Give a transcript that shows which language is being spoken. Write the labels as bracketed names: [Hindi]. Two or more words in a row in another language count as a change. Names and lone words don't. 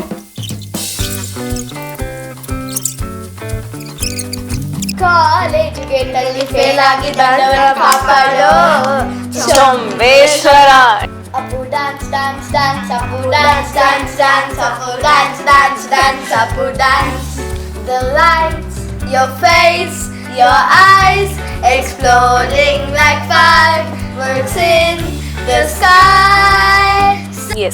[Kannada] ಕಾಲೇಜಿಗೆ ಟಲ್ಲಿ ಫೇಲ್ ಆಗಿದ್ದವರ ಕಾಪಾಡೋ ಸೋಮೇಶ್ವರ. [English] Appu dance dance dance Appu dance dance dance Appu dance dance dance Appu dance. The lights, your face, your eyes exploding like fireworks in the sky. Yes.